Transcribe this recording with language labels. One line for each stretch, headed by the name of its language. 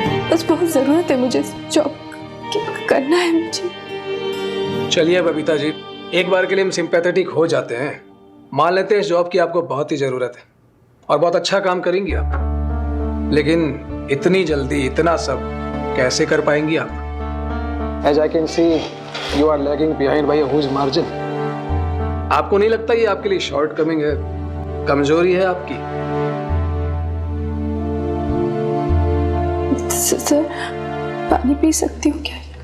Hindi: बस बहुत ज़रूरत है मुझे इस जॉब की, करना है मुझे। चलिए बबीता जी, एक बार के लिए हम सिंपैथेटिक हो जाते हैं, मान लेते हैं इस जॉब की आपको बहुत ही ज़रूरत है और बहुत अच्छा काम करेंगी आप, लेकिन इतनी जल्दी इतना सब कैसे कर पाएंगी आप?
English: As I can see, you are lagging behind by a huge margin.
Hindi: आपको नहीं लगता ये आपके लिए शॉर्ट कमिंग है, कमजोरी है आपकी? सर, पानी पी सकती हूँ क्या?